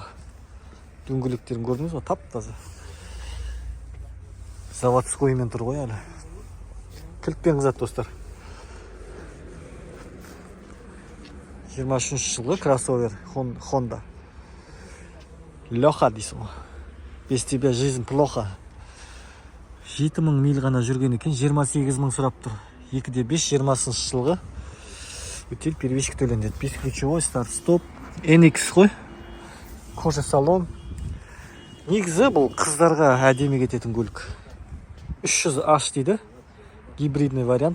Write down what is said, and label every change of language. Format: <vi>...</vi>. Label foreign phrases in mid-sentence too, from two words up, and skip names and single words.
<kk>Дөңгелектерін көрдіңіз ба? Тап-таза. Заводскоймен тұр ғой әлі. Кілтпен қызат достар. 23 жылғы кроссовер Honda. Леха дейсің ғой.</kk> <ru>Без тебя жизнь плохо.</ru> <kk>7,000 миль ғана жүрген екен, 28,000 сұрап тұр. 2.5 20 жылғы.</kk> <ru>Утиль первичка төленеді. Бесключевой старт-стоп. NX ғой. Кожа салон.</ru> <kk>Негізі бұл қыздарға әдемі кететін көлік.</kk> <ru>300H дейді. Гибридный вариант.</ru>